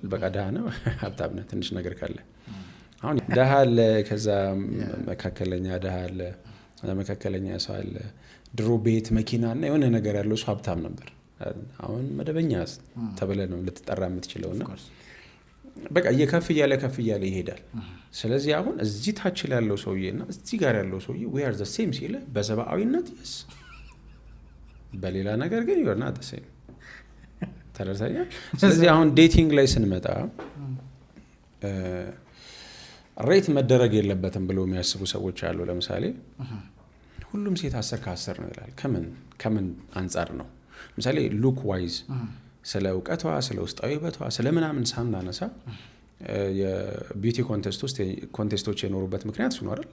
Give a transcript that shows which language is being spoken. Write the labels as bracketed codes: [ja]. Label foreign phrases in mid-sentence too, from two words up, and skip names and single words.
[am] በቃ ድሃ ነው ሀብታም ነው ትንሽ ነገር ካለ። አሁን ድሃ አለ፣ ከዛ መካከለኛ ድሃ አለ፣ መካከለኛ ሰው አለ። ድሮ ቤት መኪና እና የሆነ ነገር ያለው ሰው ሀብታም ነበር። አሁን መደበኛ ተብለህ ነው ልትጠራ የምትችለውና በቃ ከፍ እያለ ይሄዳል። ስለዚህ አሁን እዚህ ታች ላይ ያለው ሰውዬና እዚህ ጋር ያለው ሰውዬ [en] we are the same [am] ሲል በሰብአዊነት yes፣ በሌላ ነገር ግን [en] you're not the same [am] ተረድተኛል። ስለዚህ አሁን ዴቲንግ ላይ ስንመጣ ሬት መደረግ የለበትም ብለው የሚያስቡ ሰዎች አሉ። ለምሳሌ ሁሉም ሴት 10 ከ10 ነው ይላል። ከምን አንጻር ነው? ለምሳሌ ሉክ ዋይዝ ስለ እውቀቷ፣ ስለ ውስጣዊ ውበቷ፣ ስለ ምናምን ሳናነሳ የቢዩቲ ኮንቴስቶች የኖሩበት ምክንያት እሱ ነው አይደል?